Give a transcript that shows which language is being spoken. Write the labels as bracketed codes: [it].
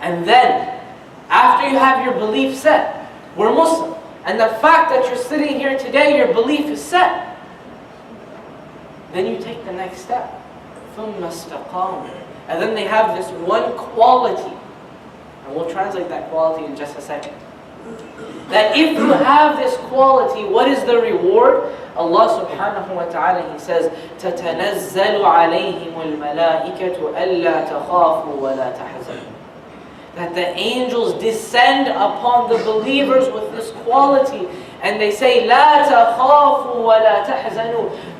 [en] And then, after you have your belief set, we're Muslim, and the fact that you're sitting here today, your belief is set, then you take the next step. [ar] ثُمَّ اسْتَقَامُوا. [en] And then they have this one quality, and we'll translate that quality in just a second. That if you have this quality, what is the reward? [ar] Allah subhanahu wa ta'ala, [en] He says, [ar] تَتَنَزَّلُ عَلَيْهِمُ الْمَلَائِكَةُ أَلَّا تَخَافُوا وَلَا تَحْزَنُوا. [en] that the angels descend upon the believers with this quality. And they say, [ar] لا تخافوا ولا تحزنوا.